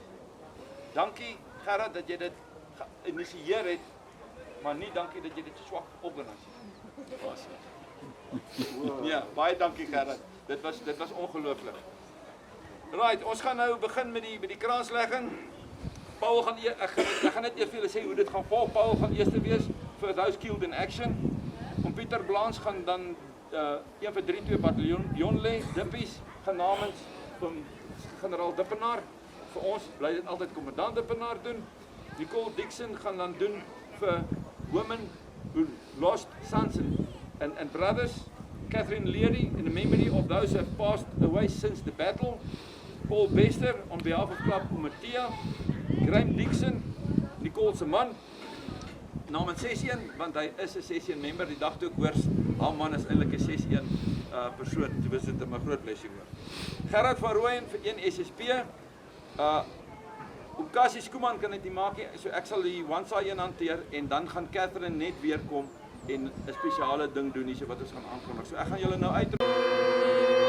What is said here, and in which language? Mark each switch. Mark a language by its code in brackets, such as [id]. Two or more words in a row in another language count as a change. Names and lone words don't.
[af] Dankie Gerard dat jy dit geïnisieer het, maar nie dankie dat jy dit swak organiseer. Ja, baie dankie Gerard. Dit was ongelooflik. Right, ons gaan nou begin met die kraanslegging. Paul gaan ek gaan net eers vir julle sê hoe dit gaan volg. Paul gaan eerste wees vir [en] those killed in action. [af] Om Pieter Blans gaan dan 1 vir 32 bataljon lê. Dippies gaan namens van generaal Dippenaar. Vir ons bly dit altyd kommandant Dippenaar doen. Nicole Dixon gaan dan doen vir [en] women who lost sons and brothers. Catherine Leary in the memory of those who have passed away since the battle. Paul Bester on behalf of Klap Komitee. [af] Graham Dixon, Nicole se man, namens 61, want hy is 'n 61 member. Die dag toe ek hoor, haar man is eintlik 'n 61 persoon. Toe was dit 'n groot blessing hoor. Gerard van Rooyen vir 1 SSP. Ukasi Skuman kan dit nie maak nie, so ek sal die one-side een hanteer, en dan gaan Catherine net weer kom en 'n spesiale ding doen hierso wat ons gaan aankondig. So ek gaan julle nou uit